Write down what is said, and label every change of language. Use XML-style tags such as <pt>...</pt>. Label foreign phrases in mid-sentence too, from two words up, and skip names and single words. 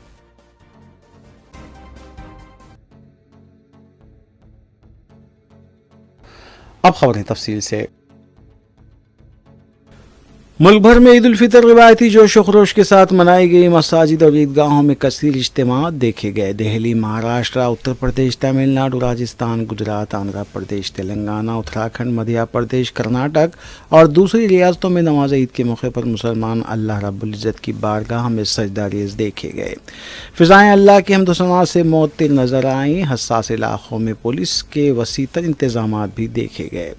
<ur>اب خبریں تفصیل سے۔ ملک بھر میں عید الفطر روایتی جوش و خروش کے ساتھ منائی گئی، مساجد اور عیدگاہوں میں کثیر اجتماعات دیکھے گئے۔ دہلی، مہاراشٹر، اتر پردیش، تمل ناڈو، راجستھان، گجرات، آندھرا پردیش، تلنگانہ، اتراکھنڈ، مدھیہ پردیش، کرناٹک اور دوسری ریاستوں میں نماز عید کے موقع پر مسلمان اللہ رب العزت کی بارگاہ میں سجدہ ریز دیکھے گئے۔ فضائیں اللہ کی حمد و ثنا سے معطر نظر آئیں۔ حساس علاقوں میں پولیس کے وسیع تر انتظامات بھی دیکھے گئے۔</ur>